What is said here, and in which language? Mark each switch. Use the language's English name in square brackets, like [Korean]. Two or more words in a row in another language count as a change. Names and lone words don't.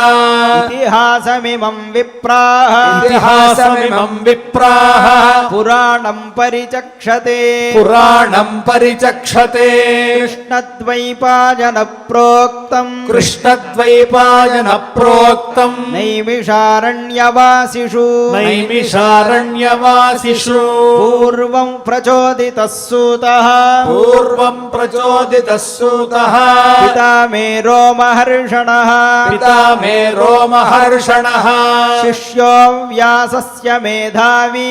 [Sanskrit] इतिहासमिमं विप्राः इतिहासमिमं विप्राः पुराणं परिचक्षते पुराणं परिचक्षते कृष्णद्वैपायन प्रोक्तम् कृष्णद्वैपायन प्रोक्तम् नैमिषारण्य నైమిషారణ్యవాసిషు నైమిషారణ్యవాసిషు పూర్వం ప్రచోదితః సూతః పూర్వం ప్రచోదితః సూతః పితా మే రోమహర్షణః పితా మే రోమహర్షణః శిష్యో వ్యాసస్య మేధావి